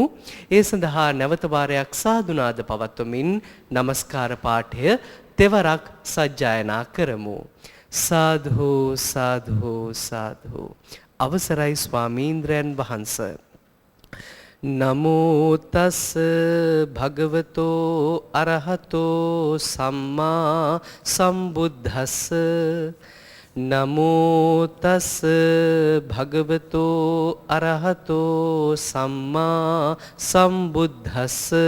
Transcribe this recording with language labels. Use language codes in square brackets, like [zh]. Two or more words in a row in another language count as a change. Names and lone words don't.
[si] ඒ සඳහා නැවත වාරයක් සාදුනාද පවත්වමින් නමස්කාර පාඨය තෙවරක් සජ්ජායනා කරමු. සාදු සාදු සාදු. අවසරයි ස්වාමීන්ද්‍රයන් වහන්ස. [pi] නමෝ තස් භගවතෝ අරහතෝ සම්මා සම්බුද්දස්ස. නමෝ තස් භගවතෝ අරහතෝ සම්මා සම්බුද්දස්ස.